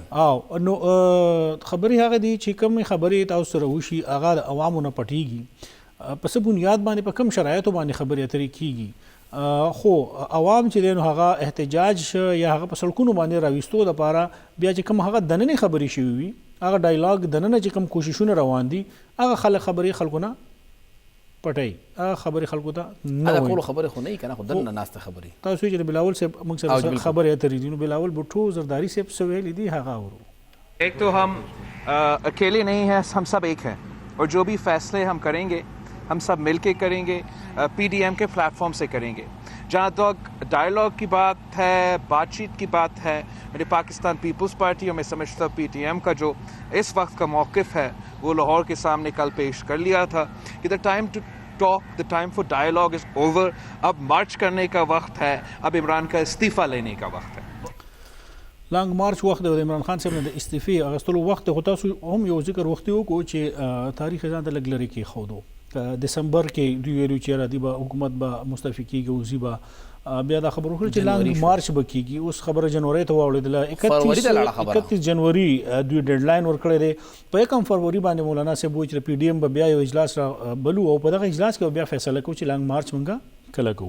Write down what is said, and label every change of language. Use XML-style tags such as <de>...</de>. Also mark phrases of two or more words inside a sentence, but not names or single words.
<ps>او نو خبرې هغه دي چې کومې خبرې تاسو سره وشي هغه د عوامو نه پټېږي، په څه بنیاد باندې په کوم شرایطو باندې خبرې اترې کېږي، خو عوام چې دی نو هغه احتجاج یا هغه په سړکونو باندې راویستو دپاره بیا چې کوم هغه دننې خبرې شوي وي، هغه ډایلاګ دننه چې کوم کوششونه روان دي، هغه خبرې خلکو نه پټوي، هغه خبرې خلکو ته نه وایي. ټولو خبرې خو نه وي که نه، خو دننه ناسته خبرې. تاسو وایي چې د بلاول صاحب موږ سره خبرې اترې دي، نو بلاول بټو زرداري صاحب څه ویلي دي هغه اورو.</ps> <ur>ایک تو ہم اکیلے نہیں ہیں، ہم سب ایک ہیں اور جو بھی فیصلے ہم کریں گے ہم سب مل کے کریں گے، PDM کے پلیٹ فارم سے کریں گے. جہاں تک ڈائلاگ کی بات ہے، بات چیت کی بات ہے، میرے پاکستان پیپلز پارٹی اور میں سمجھتا ہوں PTM کا جو اس وقت کا موقف ہے وہ لاہور کے سامنے کل پیش کر لیا تھا کہ</ur> <en>the time to talk, the time for dialogue is over.</en> <ur>اب مارچ کرنے کا وقت ہے، اب عمران کا استعفیٰ لینے کا وقت ہے.</ur> <en>long march</en> <ps>وخت د عمران خان صاحب نه د استعفی اغستلو وخت، خو تاسو هم یو ذکر وختي وکړو چې تاریخ ځان ته لږ لرې کېښودو، دسمبر کې دوی ویلو چې راځي به حکومت به مستعفي کېږي او ځي به، بیا دا خبر وکړل چې</ps> <en>long march</en> <ps>به کېږي، اوس خبره جنوري ته واوړېدله، 31 جنوري دوی ډیډلاین ورکړی دی، په 1 فروری باندې مولانا صاحب وایي چې PDM به بیا یو اجلاس را بلو او په دغه اجلاس کې بیا فیصله کوو چې</ps> <en>long march</en> <ps>موږ کله کوو.</ps>